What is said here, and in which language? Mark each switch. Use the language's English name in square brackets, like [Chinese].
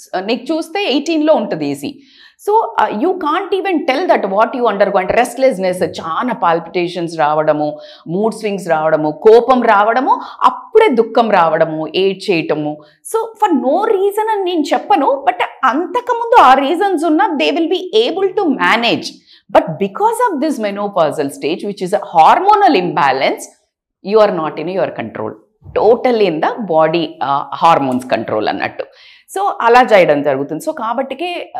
[Telugu] నీకు చూస్తే 18లో ఉంటుంది easy. [English] So you can't even tell that what you undergo. [Telugu] అంటే రెస్ట్లెస్నెస్, చాలా పాల్పిటేషన్స్ రావడము, మూడ్ స్వింగ్స్ రావడము, కోపం రావడము, అప్పుడే దుఃఖం రావడము, ఏడ్ చేయటము. [English] so for no reason [Telugu] అని నేను చెప్పను, [English] But అంతకుముందు ఆ reasons ఉన్నా they will be able to manage. But because of this menopausal stage, which is a hormonal imbalance, you are not in your control. Totally in the body hormones control [Telugu] అన్నట్టు. So అలా చేయడం జరుగుతుంది. So కాబట్టికే